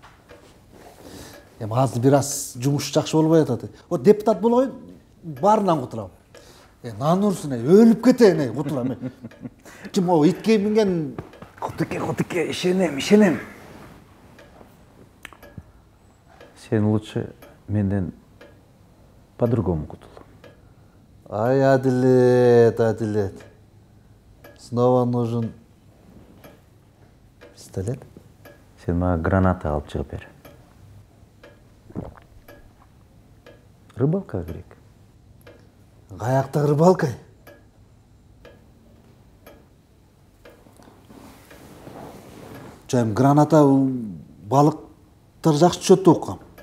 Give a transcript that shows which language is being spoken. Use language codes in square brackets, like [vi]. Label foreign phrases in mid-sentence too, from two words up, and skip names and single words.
[ky] Азыр бир аз жумуш жакшы болбой атат. Вот депутат болоюн, баарынан кутулам. Нан урсун, өлүп кетейин, кутулам. Ким о итке минген? Кутуке, ишенем. Сен лучше менден по-другому кутул. Ай, Адилет. [ru] Снова нужен пистолет? [ky] Сен мага граната алып чыгып бер. Рыбалка керек. Каякта рыбалка? Жайым, граната балыктар жакшы түшөт деп уккам.